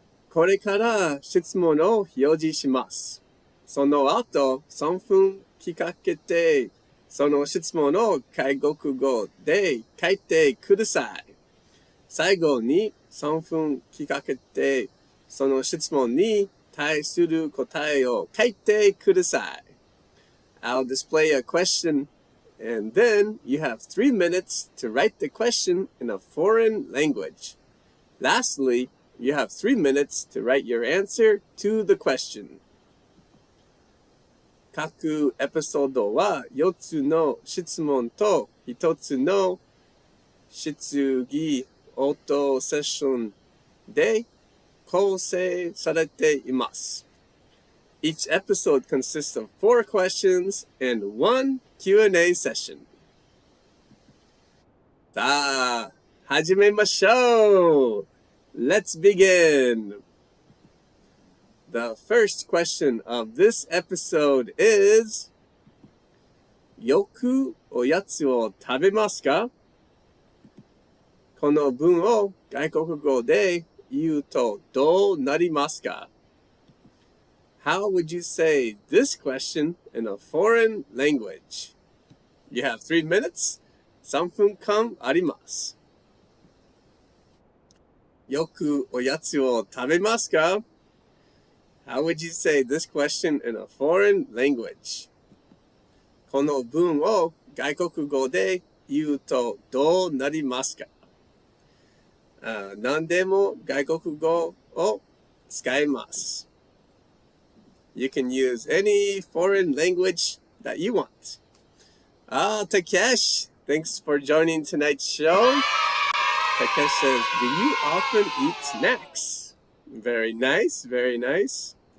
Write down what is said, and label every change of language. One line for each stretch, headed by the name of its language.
Japanese: これから質問を表示します。その後3分聞かけて、その質問を外国語で書いてください。最後に3分聞かけて、その質問に対する答えを書いてください。
English: I'll display a question, and then you have 3 minutes to write the question in a foreign language. Lastly, you have 3 minutes to write your answer to the question.
Japanese: 各エピソードは4つの質問と1つの質疑応答セッションで構成されています。
English: Each episode consists of 4 questions and 1 Q&A session.
Japanese: さあ、始めましょう
English: Let's begin! The first question of this episode is
Japanese: よくおやつを食べますか？この文を外国語で言うとどうなりますか？
English: How would you say this question in a foreign language? You have 3 minutes.
Japanese: 3分間あります。よくおやつを食べますか？
English: How would you say this question in a foreign language?
Japanese: この文を外国語で言うとどうなりますか？何でも外国語を使えます。
English: You can use any foreign language that you want. Takesh, thanks for joining tonight's show. Takesh says, do you often eat snacks? Very nice, very nice.